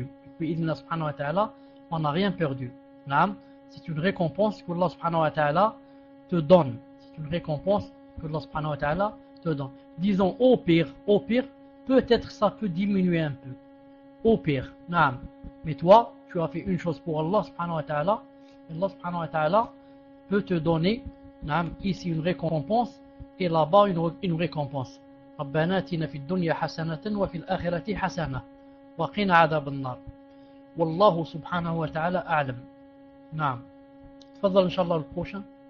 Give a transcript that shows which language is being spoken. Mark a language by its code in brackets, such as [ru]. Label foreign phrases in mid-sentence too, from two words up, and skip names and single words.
[ar] بإذن الله سبحانه وتعالى [fr] on n'a rien perdu. C'est une récompense que [ar] الله سبحانه وتعالى [fr] te donne. C'est une récompense que [ar] الله سبحانه وتعالى [fr] te donne. Disons au pire, peut-être ça peut diminuer un peu. Au pire, mais toi, tu as fait une chose pour [ar] الله سبحانه وتعالى. الله سبحانه وتعالى [fr] peut te donner ici une récompense et là-bas une récompense. [ar] ربنا آتنا في الدنيا حسنة وفي الآخرة حسنة وقنا عذاب النار. والله سبحانه وتعالى أعلم. نعم. تفضل إن شاء الله البروchain.